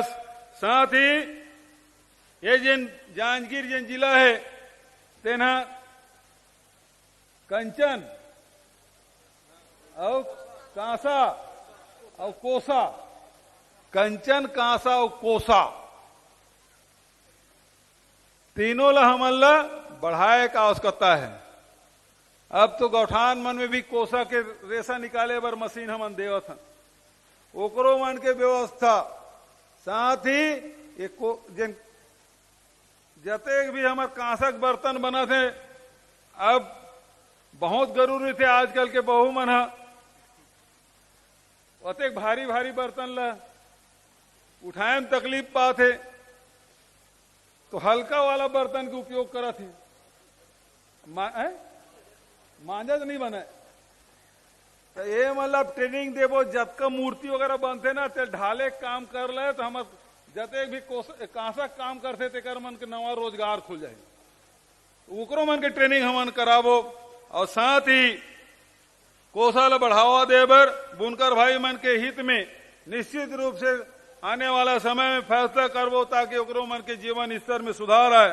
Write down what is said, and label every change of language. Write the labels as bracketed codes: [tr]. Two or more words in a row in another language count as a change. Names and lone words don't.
[hne] साथ ही ये जिन जांजगीर जिन जिला है तेना कंचन और कांसा और कोसा, कंचन, कांसा और कोसा, तीनों ला हमन ला बढ़ाए का आवश्यकता है। अब तो गौठान मन में भी कोसा के रेसा निकाले बर मशीन हमन देवत हन, ओकरो मन के व्यवस्था। साथ ही जिन जतेक भी हमार कांसक बर्तन बना थे, अब बहुत जरूरी थे आजकल के बहू मन अतेक भारी भारी बर्तन ला उठाए में तकलीफ पाते, तो हल्का वाला बर्तन के उपयोग करा थे। मांझा तो नहीं बना, तो ये मतलब ट्रेनिंग देवो, जतका मूर्ति वगैरह बनते ना ते ढाले काम कर ले, तो हम जतेक भी कांसक काम करते तेकर मन के नवा रोजगार खुल जाए, उकरो मन के ट्रेनिंग हमन करावो। और साथ ही कोसा ला बढ़ावा देबर बुनकर भाई मन के हित में निश्चित रूप से आने वाला समय में फैसला करवो, ताकि ओकरो मन के जीवन स्तर में सुधार आए।